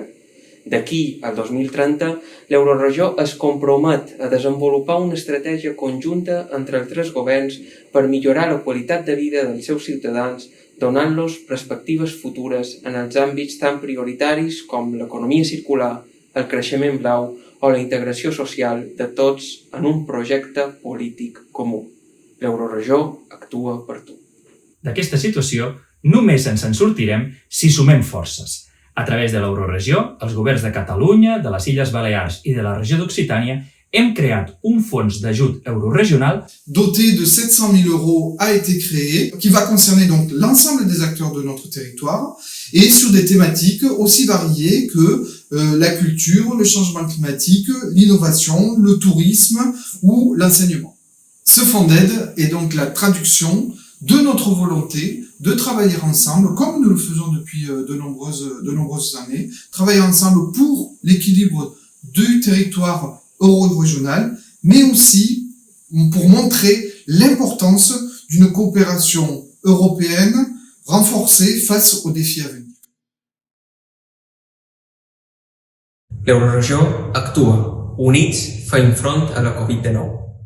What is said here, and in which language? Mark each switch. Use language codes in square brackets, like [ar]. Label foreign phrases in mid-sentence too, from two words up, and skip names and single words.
[ca] D'aquí al 2030, l'Euroregió es compromet a desenvolupar una estratègia conjunta entre els 3 governs per millorar la qualitat de vida dels seus ciutadans, donant-los perspectives futures en els àmbits tan prioritaris com l'economia circular, el creixement blau o la integració social de tots en un projecte polític comú. L'Euroregió actua per tu. D'aquesta situació només ens en sortirem si sumem forces. A través de l'Euroregió, els governs de Catalunya, de les Illes Balears i de la regió d'Occitània hem creat un fons d'ajut euroregional [fr] doté de 700 000 euros a été créé, qui va concerner donc l'ensemble des acteurs de notre territoire et sur des thématiques aussi variées que la culture, le changement climatique, l'innovation, le tourisme ou l'enseignement. Ce fonds d'aide est donc la traduction de notre volonté de travailler ensemble, comme nous le faisons depuis de nombreuses années, travailler ensemble pour l'équilibre du territoire euro-régional, mais aussi pour montrer l'importance d'une coopération européenne renforcée face aux défis à venir. [ca] L'Euroregió actua, units fent front a la Covid-19.